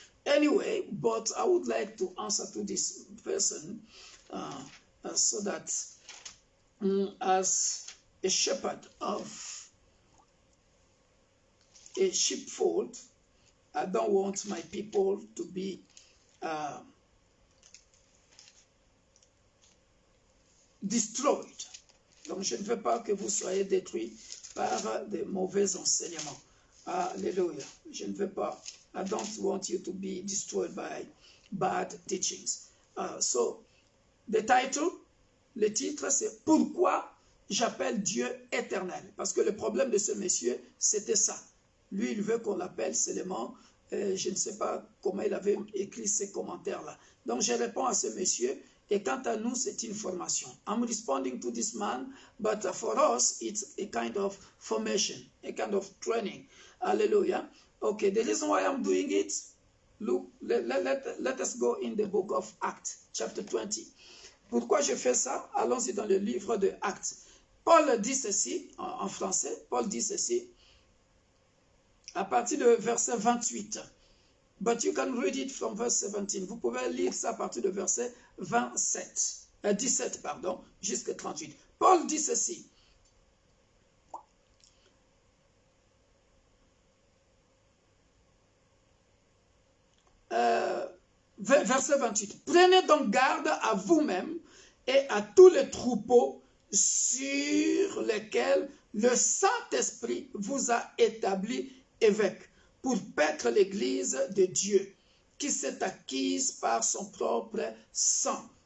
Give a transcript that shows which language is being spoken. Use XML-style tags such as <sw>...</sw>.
<en>Anyway, but I would like to answer to this person so that as a shepherd of a sheepfold. I don't want my people to be destroyed.</en> <fr>Donc, je ne veux pas que vous soyez détruits par de mauvais enseignements. Alléluia. Je ne veux pas.</fr> <en>I don't want you to be destroyed by bad teachings. So, the title,</en> <fr>le titre, c'est « Pourquoi j'appelle Dieu éternel ?» Parce que le problème de ce monsieur, c'était ça. Lui, il veut qu'on l'appelle seulement, je ne sais pas comment il avait écrit ces commentaires-là. Donc, je réponds à ce monsieur, et quant à nous, c'est une formation.</fr> <en>I'm responding to this man, but for us, it's a kind of formation, a kind of training. Hallelujah. Okay, the reason why I'm doing it, look, let us go in the book of Acts, chapter 20.</en> <fr>Pourquoi je fais ça? Allons-y dans le livre de Actes. Paul dit ceci, en français, Paul dit ceci, à partir de verset 28.</fr> <en>But you can read it from verse 17.</en> <fr>Vous pouvez lire ça à partir de verset 17, pardon, jusqu'à 38. Paul dit ceci. Verset 28. Prenez donc garde à vous-même et à tous les troupeaux sur lesquels le Saint-Esprit vous a établi évêque pour paître l'Église de Dieu qui s'est acquise par son propre sang.</fr>